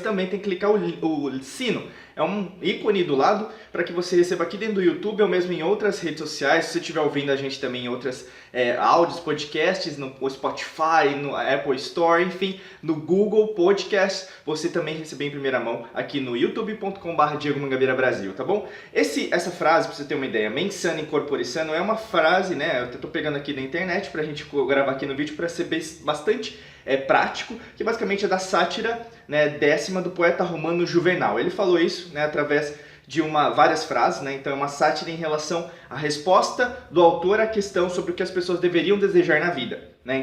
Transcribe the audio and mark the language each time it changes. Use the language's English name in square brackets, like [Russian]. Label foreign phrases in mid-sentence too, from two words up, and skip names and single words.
[Portuguese] Também tem que clicar o sino, é um ícone do lado para que você receba aqui dentro do YouTube ou mesmo em outras redes sociais. Se você estiver ouvindo a gente também em outras áudios, podcasts, no Spotify, no Apple Store, enfim, no Google Podcast, você também receber em primeira mão aqui no youtube.com/Diego Mangabeira Brasil, tá bom? Essa frase, para você ter uma ideia, [Latin] mens sana in corpore sano, [Portuguese] é uma frase, né? Eu tô pegando aqui da internet pra gente gravar aqui no vídeo para ser bastante prático, que basicamente é da sátira, né, 10ª do poeta romano Juvenal. Ele falou isso, né, através de várias frases, né? Então é uma sátira em relação à resposta do autor à questão sobre o que as pessoas deveriam desejar na vida, né?